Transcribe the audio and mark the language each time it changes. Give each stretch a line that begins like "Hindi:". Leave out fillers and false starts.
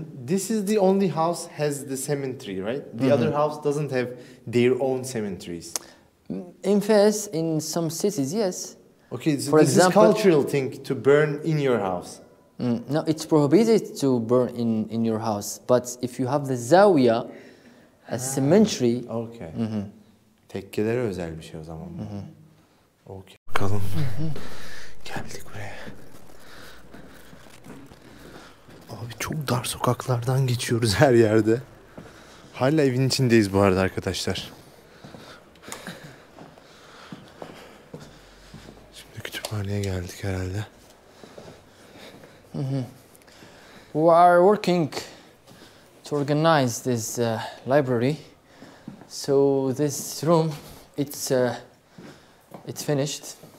English: This is the only house has the cemetery, right? The other house doesn't have their own cemeteries. in Fez, in some cities, yes. Okay, so For this example- is cultural thing to burn in your house. No, it's prohibited to burn in your house. But if you have the Zawiya, a cemetery, Okay.
Turkish: Tekkelere özel bir şey o zaman bu. Okay. Bakalım. Geldik buraya. Abi çok dar sokaklardan geçiyoruz her yerde. Hala evin içindeyiz bu arada arkadaşlar. Şimdi kütüphaneye geldik herhalde.
English: we are working to organize this library. So this room, it's finished.